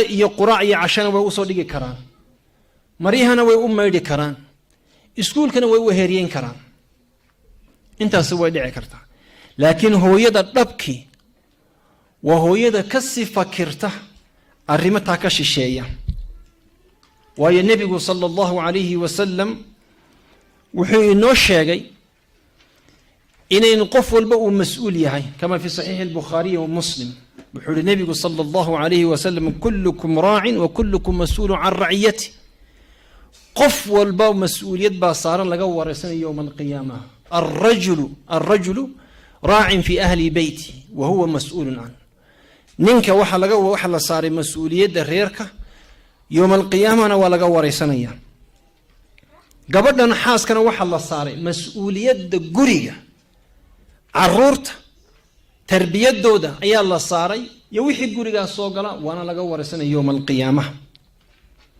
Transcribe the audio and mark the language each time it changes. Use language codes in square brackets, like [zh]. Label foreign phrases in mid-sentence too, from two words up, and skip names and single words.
[so] iyo quraac iyo cashana way u soo dhigi karaan mariyahana way u maydhi karaan iskuulkana way u heeriyen karaan intaas way dhici kartaa laakiin hooyada dhabki waa hooyada ka si fakirta arrimata ka shisheeya waayo nabigu [ar] صلى الله عليه وسلم [so] wuxuu inoo sheegay inaynu qof walba uu mas'uul yahay [ar] كما في صحيح البخاري ومسلم [so] wuxuu nabigu [ar] صلى الله عليه وسلم كلكم راع وكلكم مسؤول عن رعيته [so] qof walba mas'uuliyad ba saaran laga wareysanayo [ar] يوم القيامة الرجل راع في أهل بيته وهو مسؤول عن [so] ninka waxa la saaray mas'uuliyadda reerka [ar] يوم القيامة [so] waa laga wareysanaya gabadhan xaaskana waxa la saaray mas'uuliyadda guriga carruurta tarbiyadooda ayaa la saaray iyo wixii guriga soo gala waana laga wareysanay [ar] يوم القيامة